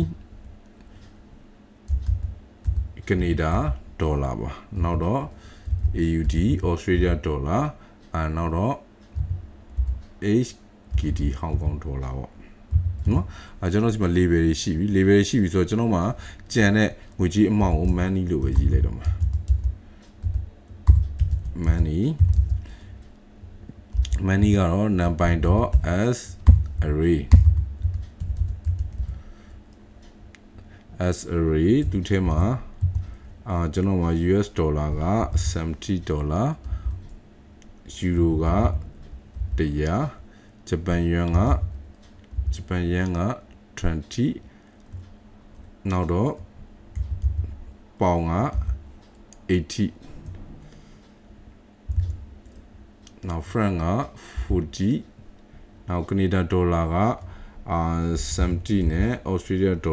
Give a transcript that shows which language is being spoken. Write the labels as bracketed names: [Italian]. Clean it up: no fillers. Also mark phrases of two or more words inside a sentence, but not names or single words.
[Burmese] Canada dollar ပါနောက်တော့ AUD Australia dollar နောက်တော့ HKD Hong Kong dollar ပေါ့နော်ကျွန်တော်ဒီမှာ label ရှိပြီ label ရှိပြီဆိုတော့ကျွန်တော်မှာကြံတဲ့ငွေကြေးအမောက်ကို money လို့ပဲရေးလိုက်တော့မှာ money ကတော့ numpy. [English] as array as array [Burmese] သူထဲမှာကျွန်တော်မှာ US ဒေါ်လာက$70 ယူရိုက100ဂျပန်ယွမ်က20နောက်တော့ပေါင်က80နောက် franc က40နောက် Canada ဒေါ်လာက70နဲ့ Australia ဒေါ်